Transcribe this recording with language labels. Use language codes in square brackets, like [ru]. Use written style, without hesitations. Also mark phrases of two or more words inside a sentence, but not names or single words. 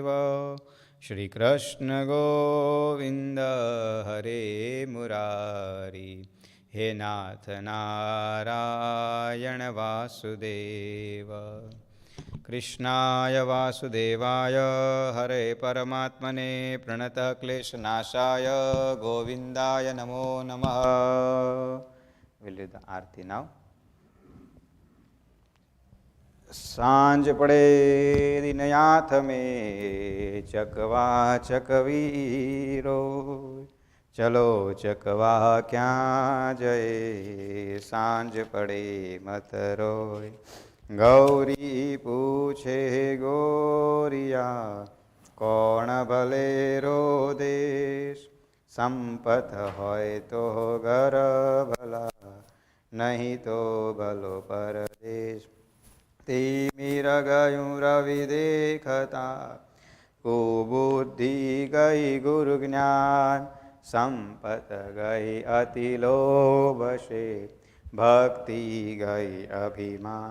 [sa] श्री कृष्ण गोविंद हरे मुरारी, हे नाथ नारायण वासुदेव। कृष्णाय वासुदेवाय हरे परमात्मने प्रणतः क्लेशनाशाय गोविंदाय नमो नमः। [en] We'll do the आरती now. [raj] सांझ पड़े दिनयाथ में चकवा चकवीरो, चलो चकवा क्या जय सांझ पड़े मत रोय। गौरी पूछे गोरिया कौन भले रो देश, संपत होय तो घर भला नहीं तो भलो परदेश। तिमिर गयूं रवि देखता कुबुद्धि गई गुरु ज्ञान, संपत गई अति लोभ से भक्ति गई अभिमान।